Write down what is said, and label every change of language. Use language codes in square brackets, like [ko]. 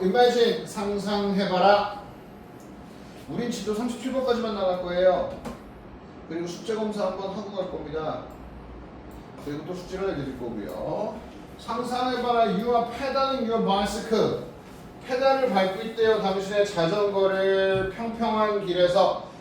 [ko] Imagine 상상해봐라. 우린 지도 37번까지만 나갈 거예요. 그리고 숙제 검사 한번 하고 갈 겁니다. 그리고 또 숙제를 해드릴 거고요. 상상해봐라. [en] You are pedaling your bicycle. [ko] 페달을 밟고 있대요. 당신의 자전거를 평평한 길에서.